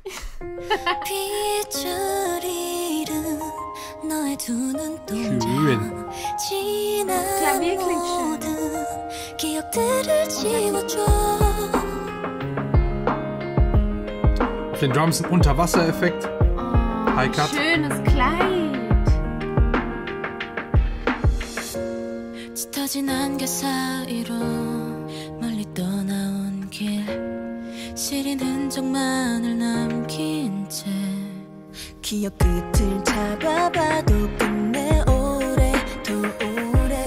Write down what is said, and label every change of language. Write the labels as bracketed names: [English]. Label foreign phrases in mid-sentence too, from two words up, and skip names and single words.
[German] Schön. Klavier klingt Auf den Drums ein Unterwassereffekt. Oh, [English] High Cut. [German] schönes Kleid. [Korean] 짙어진 안개 사이로 멀리 떠나온 길 시린 흔적만을 남긴 채 기억 끝을 잡아봐도 끝내 오래 더 오래